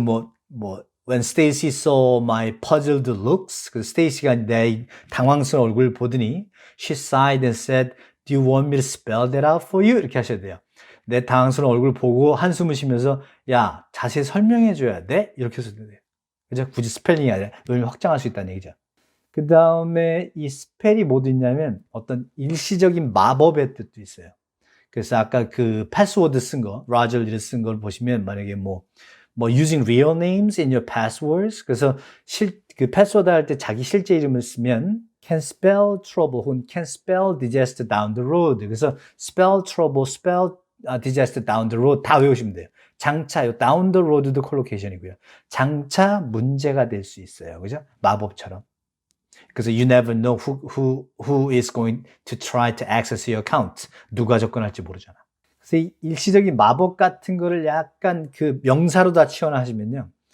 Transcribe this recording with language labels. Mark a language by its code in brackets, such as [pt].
[ko] 그래서 [en] When Stacy saw my puzzled looks, [ko] 그 스테이시가 내 당황스러운 얼굴을 보더니 [en] she sighed and said, do you want me to spell that out for you? [ko] 이렇게 하셔야 돼요. 내 당황스러운 얼굴 보고 한숨을 쉬면서 야, 자세히 설명해 줘야 돼? 이렇게 해서 돼요. 그죠? 굳이 스펠링이 아니라 의미를 확장할 수 있다는 얘기죠. 그 다음에 이 스펠이 뭐도 있냐면 어떤 일시적인 마법의 뜻도 있어요. 그래서 아까 그 패스워드 쓴 거, 로저 리를 쓴 걸 보시면 만약에 [en] using real names in your passwords. [ko] 그래서 그 패스워드 할 때 자기 실제 이름을 쓰면 [en] can spell trouble 혹은 can spell disaster down the road. [ko] 그래서 [en] spell trouble, spell disaster down the road [ko] 다 외우시면 돼요. 장차요. down the road도 콜로케이션이고요. 장차 문제가 될 수 있어요. 그죠? 마법처럼. [en] 그래서 you never know who is going to try to access your account. [ko] 누가 접근할지 모르잖아. 그래서 이 일시적인 마법 같은 거를 약간 그 명사로 다 치환하시면요.